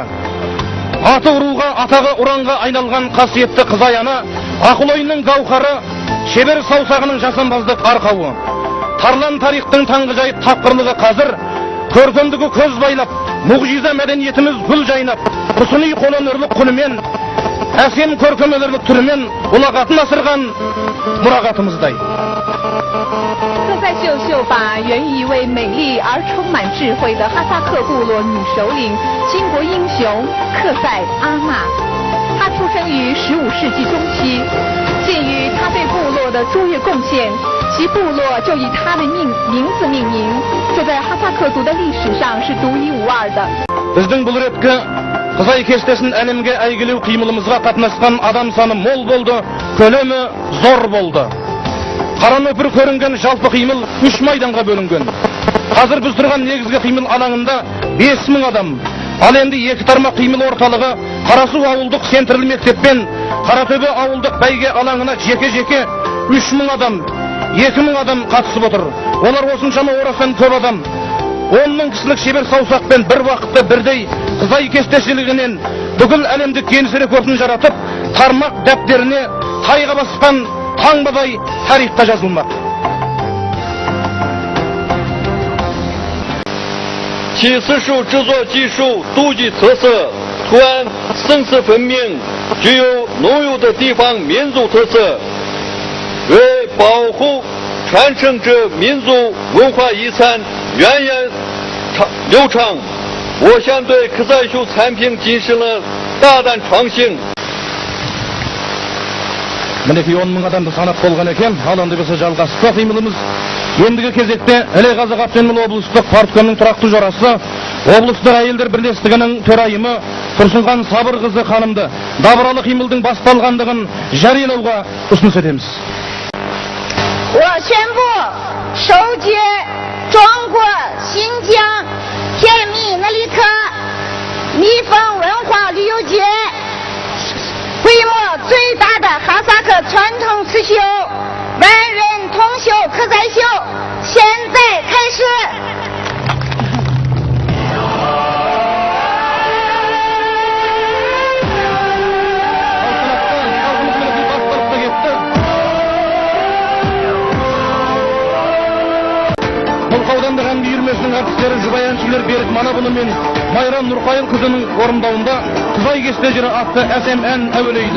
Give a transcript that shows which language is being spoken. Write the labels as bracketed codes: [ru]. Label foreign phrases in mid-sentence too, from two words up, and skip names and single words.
[kk] Аты ұруға, атағы ұранға айналған қасиетті Қызай ана, ақыл ойының гауһары, шебер саусағының жасампаздық арқауы. Тарлан тарихтың таңғажайып тапқырлығы қазір, көркемдігі көз байлап, мұғжиза мәдениетіміз гүл жайнап, құсыни қол өнерлік құнымен, әсем көркем өнерлік түрімен ұлағатын асырған мұрағатымыздай. [zh] 特赛秀秀把源于一位美丽而充满智慧的哈萨克部落女首领、巾帼英雄克塞阿玛。她出生于15世纪中期，鉴于她对部落的卓越贡献，其部落就以她的名字命名，这在哈萨克族的历史上是独一无二的。 [kk] Біздің бұл реткі Қызай кестесін әлемге әйгілеу қимылымызға қатынасқан адам саны мол болды, көлемі зор болды. Қара нөпір көрінген жалпы қимыл 3 майданға бөлінген. Қазір біз тұрған негізгі қимыл алаңында 5000 адам. Ал енді екі тармақ қимыл орталығы Қарасу ауылдық центрлі мектеппен Қаратөбе ауылдық бәйге алаңына жеке-жеке 3000 адам, 2000 адам қатысып отыр. Олар осыншама орасан көп адам. 10 мың кісілік шебер саусақпен бір уақытта бірдей Қызай кестешілігінен бүкіл әлемдік Гиннес рекордын жаратып, тармақ дәптеріне тайға басқан таңбадай тарихқа жазылмақ. [zh] 其刺绣制作技术独具特色，图案层次分明，具有浓郁的地方民族特色。为保护传承这民族文化遗产源远流长，我想对克塞秀产品进行了大胆创新。 [kk] Мінекей 10 мың адамды санап болған екен, ал онда біз жалғасты қимылымыз. Ендігі кезекте Іле Қазақ Автономиялы облыстық парткомның тұрақты жорасы, облыстық әйелдер бірлестігінің төрайымы Тұрсынхан Сабырқызы ханымды дабыралы қимылдың басталғандығын жариялауға ұсыныс етеміз. [zh] 我宣布首届中国新疆甜蜜那里克蜜蜂文化旅游节 规模最大的哈萨克传统刺绣万人同绣克塞秀现在开始。 [kk] Аудандық әнби үйірмесінің әртістері жұбай әншілер Берік Манабұлы мен Майран Нұрқайылқызының орындауында Қызай кестежері атты әсем ән әуелейді.